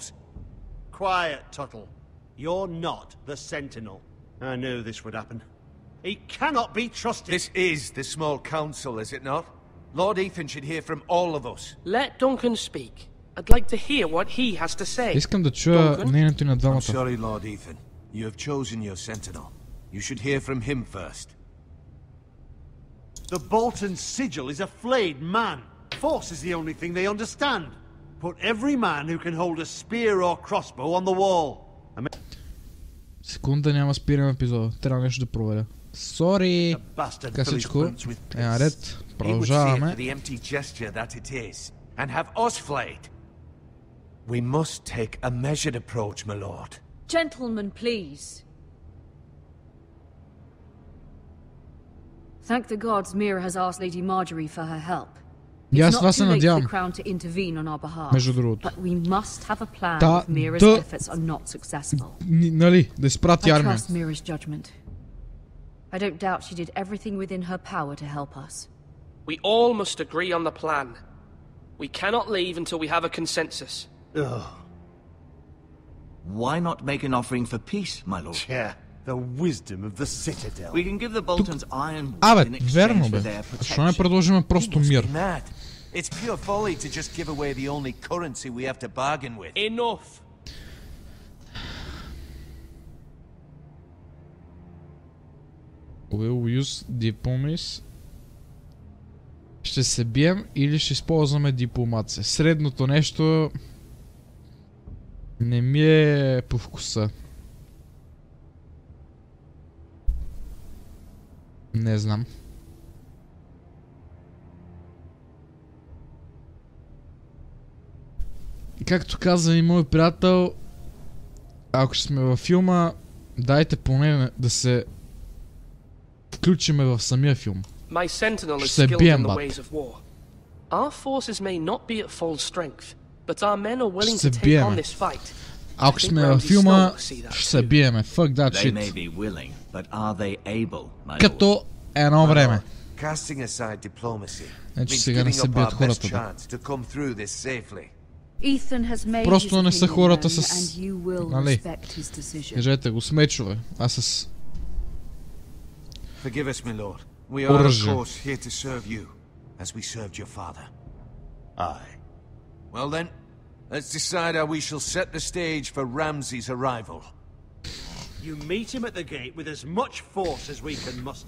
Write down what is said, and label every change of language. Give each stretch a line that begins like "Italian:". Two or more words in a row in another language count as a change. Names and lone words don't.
English: Quiet, Tuttle. You're not the Sentinel. I knew this would happen. He cannot be trusted. This is the small council, is it not? Lord Ethan should hear from all of us. Let Duncan speak. I'd like to hear what he has to say.
Bulgarian: Искам да чуя мнението на двамата.
English: I'm sorry, Lord Ethan. You have chosen your sentinel. You should hear from him first. The Bolton sigil is a flayed man. Force is the only thing they understand. Put every man who can hold a spear or crossbow on the wall.
Bulgarian: Секунда няма спирам епизода. Трябва нещо да проверя. Сори! Така всичко е наред. Продължаваме.
English: We must take a measured approach, my lord. Gentlemen, please. Thank the gods Mira has asked Lady Marjorie for her help.
Bulgarian: И аз това се надявам. Между другото. Нали, да изпрати армия.
English: I don't doubt she did everything within her power to help us. We all must agree on the plan. We cannot leave until we have a consensus. Why not make an offering for peace, my lord? Yeah, the wisdom of the Citadel. We can give the Boltons iron in
Bulgarian: верно
English: exchange for
Bulgarian: бе.
English: their
Bulgarian: Защо не предложим просто мир?
English: It's pure folly to just give away the only currency we have to bargain with. Enough. Will use diplomacy.
Bulgarian: Ще се бием или ще използваме дипломация. Средното нещо не ми е по вкуса. Не знам. Както каза и мой приятел, ако ще сме във филма, дайте поне да се включиме в самия филм.
English: My sentinel is
Bulgarian: Ще се
English: skilled
Bulgarian: бием,
English: in the
Bulgarian: бат.
English: ways of war. Our forces may not be at full strength, but our men are willing
Bulgarian: Ще
English: to
Bulgarian: се
English: take
Bulgarian: биеме.
English: on this fight.
Bulgarian: Ако
English: I think
Bulgarian: сме във
English: Ramsay
Bulgarian: филма,
English: Snow will see that
Bulgarian: ще се
English: too.
Bulgarian: биеме.
English: Fuck that They may shit. be willing, but are they able, my lord?
Bulgarian: Като едно време.
English: Casting aside diplomacy
Bulgarian: Значи
English: means
Bulgarian: сега не
English: giving
Bulgarian: се
English: up
Bulgarian: бият
English: our best
Bulgarian: хората. Да.
English: chance to come through this safely. Ethan has made
Bulgarian: Просто
English: his
Bulgarian: не са
English: opinion
Bulgarian: хората
English: known,
Bulgarian: с...
English: and you will
Bulgarian: Нали?
English: respect his decision.
Bulgarian: Кажете го с мечове. Аз с...
English: Forgive us, my lord. We are, of
Bulgarian: Оръжие.
English: course, here to serve you, as we served your father. Aye. Well then, let's decide how we shall set the stage for Ramsay's arrival. You meet him at the gate with as much force as we can muster.